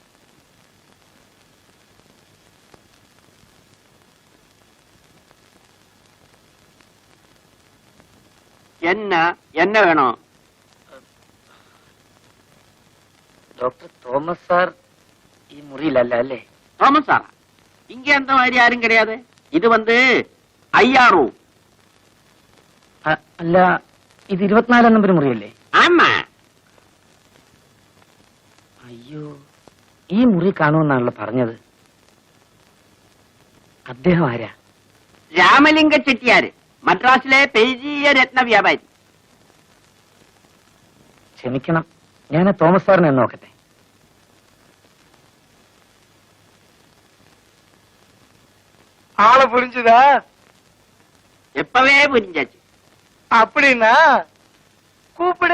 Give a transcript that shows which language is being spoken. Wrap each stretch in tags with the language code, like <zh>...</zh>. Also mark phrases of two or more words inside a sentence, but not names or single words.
<ta>என்ன என்ன வேணும்?</ta> <ml>ഡോക്ടർ തോമസ് സാർ മുറിയിൽ അല്ല.</ml> <ta>தோமஸ் சாரா? இங்க அந்த மாதிரி யாரும் கிடையாது. இது வந்து ஐயாரு.</ta> <ml>അല്ല ഇത് 24 നമ്പർ മുറിയല്ലേ?</ml> <ta>ആമാ.</ta> <ml>അയ്യോ, ഈ മുറി കാണുമെന്നാണല്ലോ പറഞ്ഞത്. അദ്ദേഹം ആരാ? രാമലിംഗ ചെട്ടിയാര്, മദ്രാസിലെ പെരിയ രത്ന വ്യാപാരി. ക്ഷമിക്കണം, ഞാൻ തോമസ് സാറിനെ നോക്കട്ടെ.</ml> <ta>ஆளை புரிஞ்சுதா? எப்பவே புரிஞ்சாச்சு. அப்படின்னா கூப்பிடு.</ta>